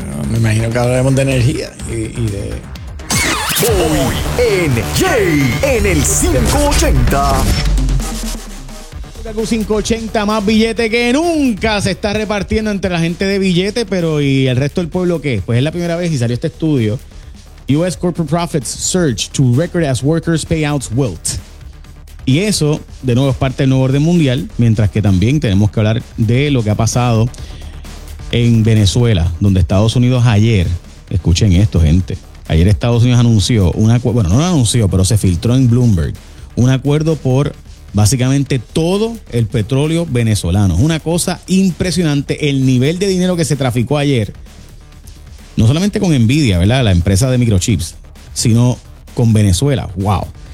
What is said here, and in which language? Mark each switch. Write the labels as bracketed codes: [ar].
[es] Me imagino que hablaremos de energía y de... Hoy en Jay, en el 580. 580, más billete que nunca se está repartiendo entre la gente de billete, pero ¿y el resto del pueblo qué? Pues es la primera vez y salió este estudio. [en] U.S. corporate profits surge to record as workers' payouts wilt. [es] Y eso, de nuevo, es parte del nuevo orden mundial, mientras que también tenemos que hablar de lo que ha pasado en Venezuela, donde Estados Unidos ayer, escuchen esto, gente, ayer Estados Unidos anunció, pero se filtró en Bloomberg, un acuerdo por básicamente todo el petróleo venezolano. Es una cosa impresionante el nivel de dinero que se traficó ayer, no solamente con Nvidia, ¿verdad?, la empresa de microchips, sino con Venezuela. ¡Wow!